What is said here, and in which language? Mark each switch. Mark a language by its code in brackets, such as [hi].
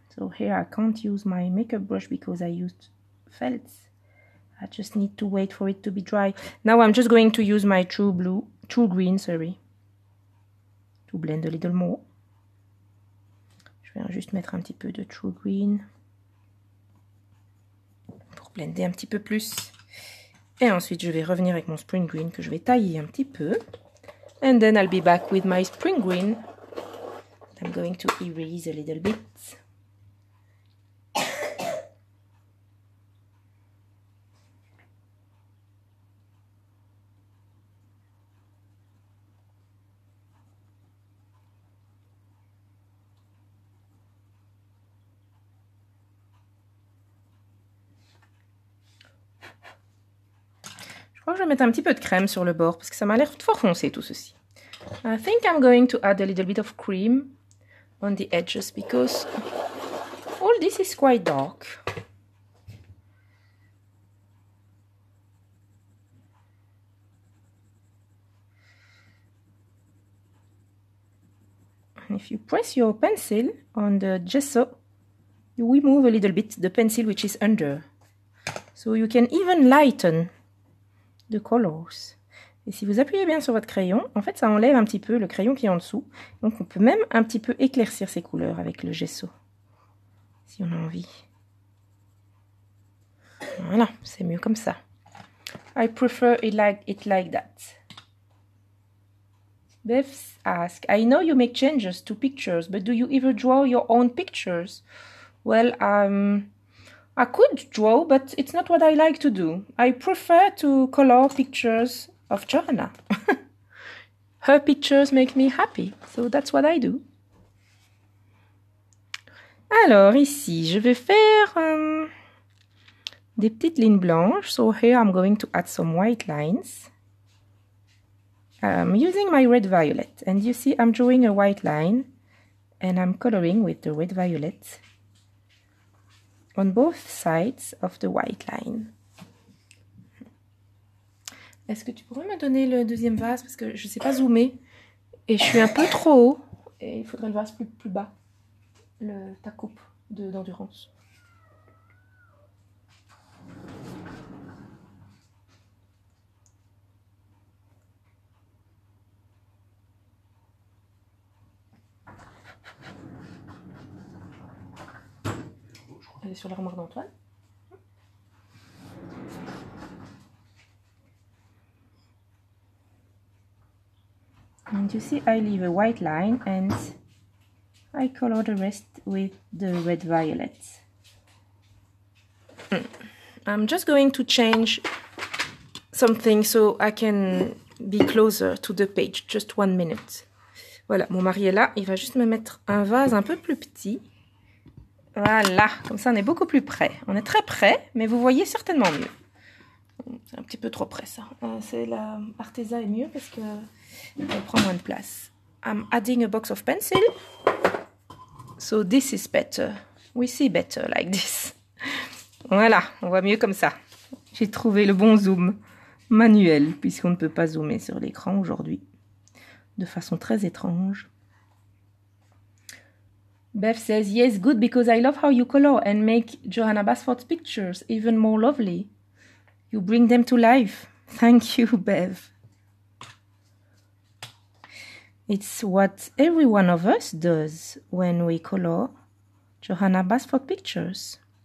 [en] So here I can't use my makeup brush because I used felt. I just need to wait for it to be dry. Now I'm just going to use my true green, sorry, to blend a little more. [fr] Je vais juste mettre un petit peu de true green. Blender un petit peu plus. Et ensuite, je vais revenir avec mon spring green que je vais tailler un petit peu. [en] And then I'll be back with my spring green. I'm going to erase a little bit. [fr] Je vais mettre un petit peu de crème sur le bord parce que ça m'a l'air fort foncé tout ceci. [en] I think I'm going to add a little bit of cream on the edges because all this is quite dark. And if you press your pencil on the gesso, you remove a little bit the pencil which is under. So you can even lighten the colors. [fr] Et si vous appuyez bien sur votre crayon, en fait ça enlève un petit peu le crayon qui est en dessous. Donc on peut même un petit peu éclaircir ces couleurs avec le gesso. Si on a envie. Voilà, c'est mieux comme ça. [en] I prefer it like that. Beth asks, I know you make changes to pictures, but do you ever draw your own pictures? Well, I could draw, but it's not what I like to do. I prefer to color pictures of Johanna. Her pictures make me happy, so that's what I do. [fr] Alors, ici, je vais faire des petites lignes blanches. [en] So here I'm going to add some white lines. I'm using my red violet, and you see I'm drawing a white line and I'm coloring with the red violet on both sides of the white line. [fr] Est-ce que tu pourrais me donner le deuxième vase parce que je ne sais pas zoomer et je suis un peu trop haut et il faudrait le vase plus bas, ta coupe d'endurance. Elle est sur l'armoire d'Antoine. [en] And you see I leave a white line and I color the rest with the red violet. I'm just going to change something so I can be closer to the page. Just 1 minute. [fr] Voilà, mon mari est là. Il va juste me mettre un vase un peu plus petit. Voilà, comme ça on est beaucoup plus près. On est très près, mais vous voyez certainement mieux. C'est un petit peu trop près ça. C'est la Arteza est mieux parce que elle prend moins de place. [en] I'm adding a box of pencil. So this is better. We see better like this. [fr] Voilà, on voit mieux comme ça. J'ai trouvé le bon zoom manuel puisqu'on ne peut pas zoomer sur l'écran aujourd'hui. De façon très étrange. [en] Beth says, yes, good, because I love how you color and make Johanna Basford's pictures even more lovely. You bring them to life. Thank you, Bev. It's what every one of us does when we color Johanna Basford pictures.